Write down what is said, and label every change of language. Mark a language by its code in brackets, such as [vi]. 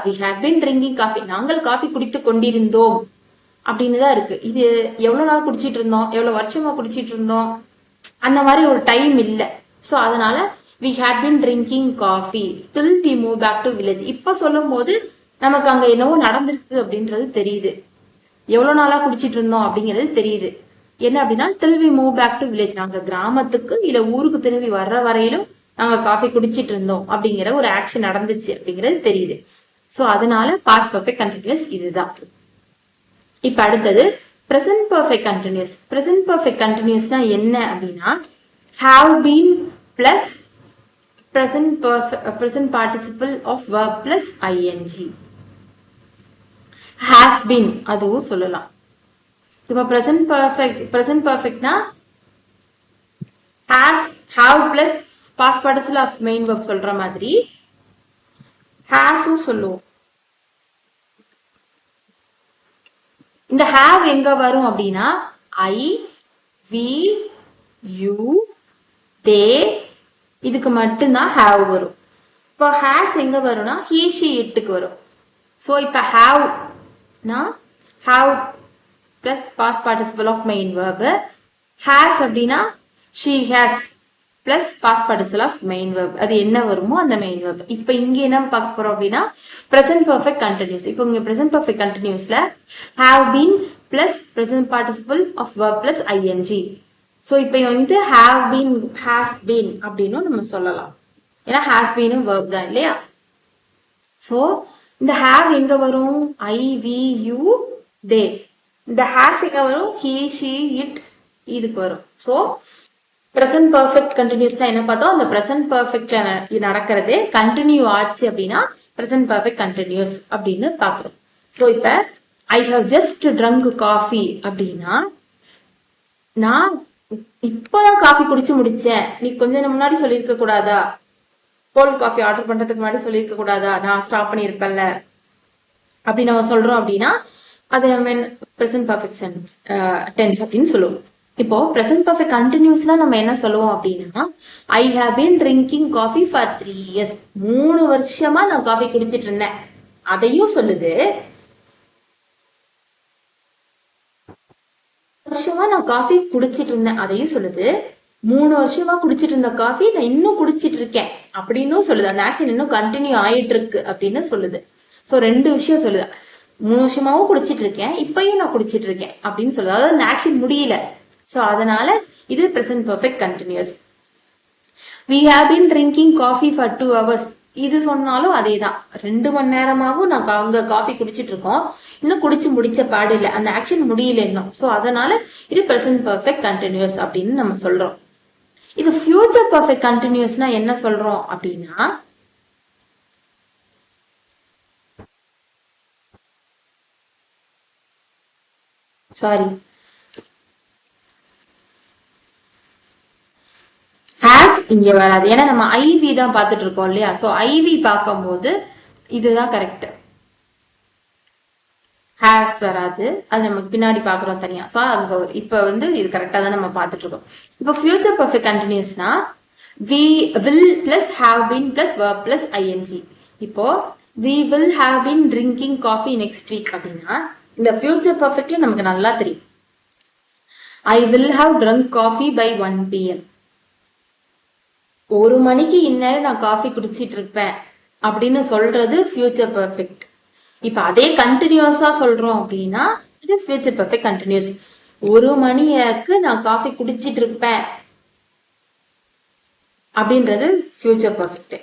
[en] we had been drinking coffee, [ta] நாங்கள் coffee குடித்து கொண்டிருந்தோம் அப்படின்னு தான் இருக்கு. இது எவ்வளவு நாள் குடிச்சிட்டு இருந்தோம், எவ்வளவு வருஷமா குடிச்சிட்டு இருந்தோம், அந்த மாதிரி ஒரு டைம் இல்ல. [en] So அதனால we had been drinking coffee till we moved back to village. [ta] இப்ப சொல்லும் போது நமக்கு அங்க என்னவோ நடந்திருக்கு அப்படின்றது தெரியுது, எவ்வளவு நாளா குடிச்சிட்டு இருந்தோம் அப்படிங்கிறது தெரியுது. என்ன அப்படின்னா [en] till we move back to village, [ta] நாங்க கிராமத்துக்கு இல்ல ஊருக்கு திரும்பி வர்ற வரையிலும் நாங்க காஃபி குடிச்சிட்டு இருந்தோம் அப்படிங்கிற ஒரு ஆக்ஷன் நடந்துச்சு அப்படிங்கிறது தெரியுது. சோ அதனால பாஸ்ட் பர்ஃபெக்ட் கண்டினியூஸ் இதுதான். [en] இப்ப அடுத்தது present perfect continuous. present perfect continuousனா என்ன அப்படின்னா have been plus present participle of verb plus ing. [ta] has been அதுவும் சொல்லலாம். [en] இப்ப present perfectனா has have plus past participle of main verb சொல்ற மாதிரி has சொல்லுவோம். [ta] இந்த have எங்க வரும் அப்படின்னா I, we, you, they இதுக்கு மட்டும்தான் have வரும். இப்போ has எங்க வரும்னா he, she, itக்கு வரும். [en] So இப்ப have னா have plus past participle of main verb. has அப்படின்னா she has plus past participle of main verb. [ta] அது என்ன வருமோ அந்த main verb. இப்ப இங்க என்ன பார்க்க போறோம் அப்படின்னா present perfect continuous. [en] இப்போ இங்க present perfect continuousல have been plus present participle of verb plus ing. [ta] So இப்போ வந்து have been, has been அப்படின்னு நம்ம சொல்லலாம். ஏன்னா has been verb தான் இல்லையா? சோ இந்த have எங்க வரும் I, we, you, they. இந்த has எங்க வரும் he, she, it இதுக்கு வரும். சோ present perfect continuousனா என்ன பார்த்தோம், அந்த present perfectல நடக்கிறதே கண்டினியூ ஆச்சு அப்படின்னா present perfect continuous அப்படின்னு பாக்குறோம். சோ இப்ப [en] I have just drunk coffee [ta] அப்படின்னா நான் இப்பதான் காஃபி குடிச்சு முடிச்சேன், நீ கொஞ்ச நேரம் முன்னாடி சொல்லியிருக்க கூடாதா, கோல்ட் காஃபி ஆர்டர் பண்றதுக்கு முன்னாடி சொல்லியிருக்க கூடாதா, நான் ஸ்டாப் பண்ணிருப்பேன்ல அப்படி நம்ம சொல்றோம் அப்படின்னா அது நம்ம present perfect tense அப்படின்னு சொல்லுவோம். [en] இப்போ present perfect continuousல நம்ம என்ன சொல்லுவோம் அப்படின்னா I have been drinking coffee for 3 years. [ta] 3 வருஷமா நான் காஃபி குடிச்சிட்டு இருந்தேன் அதையும் சொல்லுது. வருஷமா நான் காஃபி குடிச்சிட்டு இருந்தேன் அதையும் சொல்லுது. 3 வருஷமா குடிச்சிட்டு இருந்த காஃபி நான் இன்னும் குடிச்சிட்டு இருக்கேன் அப்படின்னு சொல்லுது. அந்த ஆக்ஷன் இன்னும் கண்டினியூ ஆயிட்டு இருக்கு அப்படின்னு சொல்லுது. சோ 2 விஷயம் சொல்லுது. 3 வருஷமாவும் குடிச்சிட்டு இருக்கேன், இப்பயும் நான் குடிச்சிட்டு இருக்கேன் அப்படின்னு சொல்லுது. அதாவது அந்த ஆக்ஷன் முடியல. சோ அதனால இது present perfect continuous. [en] we have been drinking coffee for 2 hours. [ta] இது சொன்னாலும் அதேதான், 2 மணி நேரமாவும் நான் அங்க காஃபி குடிச்சிட்டு இருக்கோம், இன்னும் குடிச்சு முடிச்ச பாடு இல்லை, அந்த ஆக்ஷன் முடியல இன்னும். சோ அதனால இது present perfect continuous அப்படின்னு நம்ம சொல்றோம். இது future perfect continuousனா என்ன சொல்றோம் அப்படின்னா சாரி இங்க வராது, ஏன்னா நம்ம ஐவி தான் பாத்துட்டு இருக்கோம் இல்லையா? சோ ஐவி பார்க்கும் போது இதுதான் கரெக்ட், ஹேஸ் வராது, அது நமக்கு பின்னாடி பாக்குறோம் தனியா. சோ அங்க இப்ப வந்து இது கரெக்டா தான் நம்ம பாத்துட்டு இருக்கோம். [en] இப்ப future perfect கண்டினியூஸ்னா we will plus have been plus verb plus ing. இப்போ we will have been drinking coffee next week [ta] அப்படின்னா இந்த ஃபியூச்சர் பர்ஃபெக்ட்ல நமக்கு நல்லா தெரியும் [en] I will have drunk coffee by 1 PM. [ta] 1 மணிக்கு இந்நேரம் நான் காஃபி குடிச்சிட்டு இருப்பேன் அப்படின்னு சொல்றது ஃபியூச்சர் பர்ஃபெக்ட். இப்ப அதே கண்டினியூஸா சொல்றோம் அப்படின்னா இது ஃபியூச்சர் பர்ஃபெக்ட் கண்டினியூஸ். 1 மணிக்கு நான் காஃபி குடிச்சிட்டு இருப்பேன் அப்படின்றது ஃபியூச்சர் பர்ஃபெக்ட்.